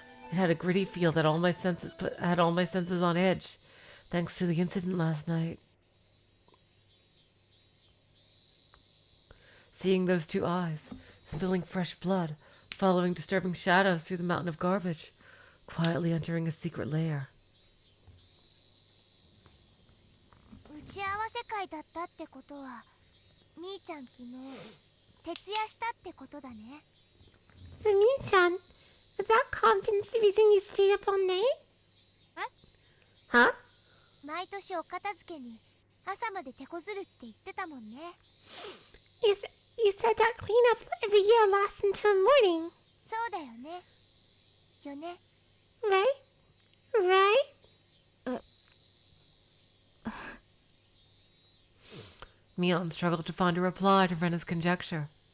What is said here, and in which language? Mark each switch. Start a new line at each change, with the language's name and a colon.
English: It had a gritty feel that had all my senses on edge, thanks to the incident last night. Seeing those two eyes, spilling fresh blood, following disturbing shadows through the mountain of garbage, quietly entering a secret lair.
Japanese: 打ち合わせ会だったってことは、みーちゃん昨日徹夜したってことだね。
English: So Mi-chan, was that conference the reason you stayed up all night? Huh?
Japanese: 毎年お片付けに朝まで手こずるって言ってたもんね。
English: You said that cleanup every year lasts until morning.
Japanese: そうだよね。よね。
English: Right? Right? Mion struggled to find a reply to Rena's conjecture.